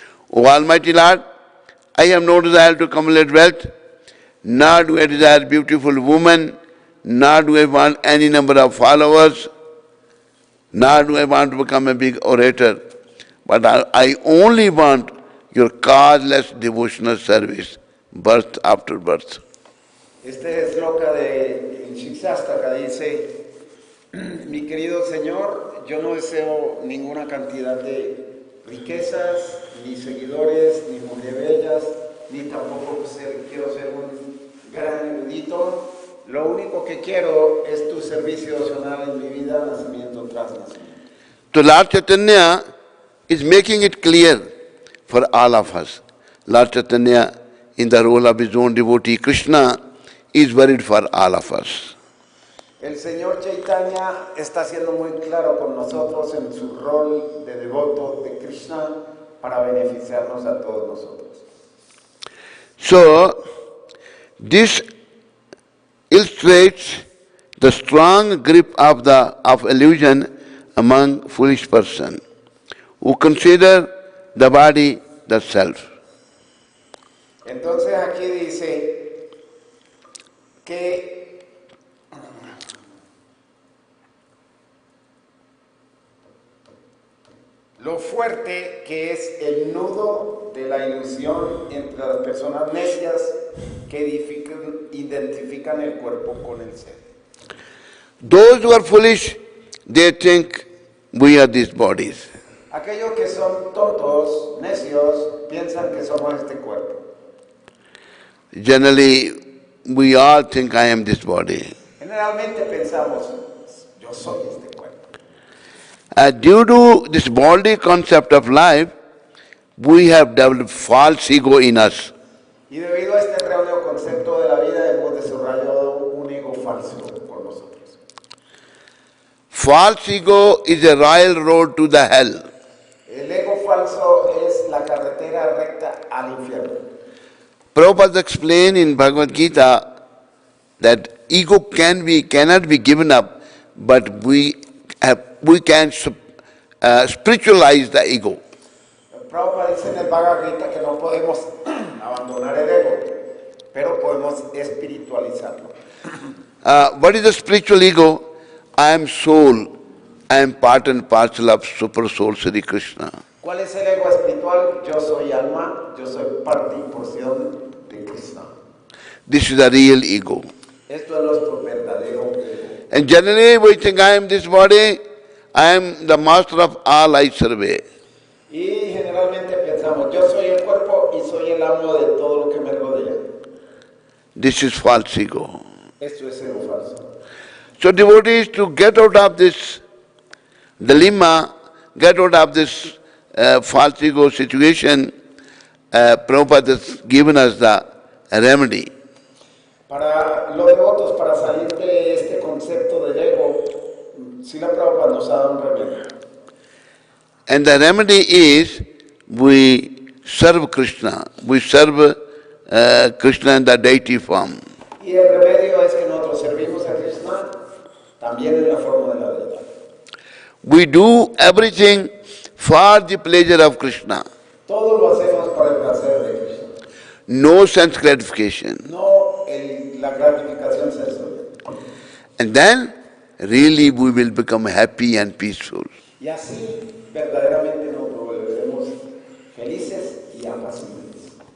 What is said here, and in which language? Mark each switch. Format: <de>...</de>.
<en>O Almighty Lord, I have no desire to accumulate wealth, nor do I desire beautiful woman, nor do I want any number of followers, nor do I want to become a big orator, but I only want your causeless devotional service, birth after birth.</en> <es>Este sloka de Shikshastaka dice, mi querido Señor, yo no deseo ninguna cantidad de riquezas, ni seguidores, ni mujeres bellas, ni tampoco quiero ser un gran erudito. Lo único que quiero es tu servicio devocional en mi vida, nacimiento tras nacimiento.</es> <en>So Lord Chaitanya is making it clear for all of us. Lord Chaitanya, in the role of his own devotee Krishna, is worried for all of us.</en> <es>El Señor Chaitanya está siendo muy claro con nosotros en su rol de devoto de Krishna para beneficiarnos a todos nosotros.</es> <en>So, this illustrates the strong grip of illusion among foolish person who consider the body the self.</en> <es>Entonces aquí dice que lo fuerte que es el nudo de la ilusión entre las personas necias que identifican el cuerpo con el ser.</es> <en>Those who are foolish, they think we are these bodies.</en> <es>Aquellos que son tontos, necios, piensan que somos este cuerpo.</es> <en>Generally, we all think I am this body.</en> <es>Generalmente pensamos, yo soy este cuerpo.</es> <en>Due to this body concept of life, we have developed false ego in us.</en> <es>Y debido a este erróneo concepto de la vida, hemos desarrollado un ego falso por nosotros.</es> <en>False ego is a royal road to the hell.</en> <es>El ego falso es la carretera recta al infierno.</es> <en>Prabhupada explained in Bhagavad Gita that ego cannot be given up, but we can spiritualize the ego.</en> <es>Prabhupada dice en el Bhagavad Gita que no podemos abandonar el ego, pero podemos espiritualizarlo.</es> <en>What is the spiritual ego? I am soul. I am part and parcel of Super Soul Sri Krishna.</en> <es>¿Cuál es el ego espiritual? Yo soy alma, yo soy parte y porción de Krishna.</es> <en>This is the real ego.</en> <es>Esto es nuestro verdadero ego.</es> <en>And generally we think I am this body, I am the master of all I survey.</en> <es>Y generalmente pensamos, yo soy el cuerpo y soy el amo de todo lo que me rodea.</es> <en>This is false ego.</en> <es>Esto es ego falso.</es> <en>So devotees, to get out of this dilemma, get out of this false ego situation, Prabhupada has given us the remedy.</en> <es>Para los devotos, para salir de este concepto del ego, Srila Prabhupada nos ha dado un remedio.</es> <en>And the remedy is we serve Krishna. We serve Krishna in the deity form.</en> <es>Y el remedio es que nosotros servimos a Krishna también en la forma de la deidad.</es> <en>We do everything for the pleasure of Krishna.</en> <es>Todo lo hacemos para el placer de Krishna.</es> <en>No sense gratification.</en> <es>No la gratificación sensorial.</es> <en>And then really we will become happy and peaceful.</en> <es>Y así verdaderamente nos volveremos felices y apacibles.</es>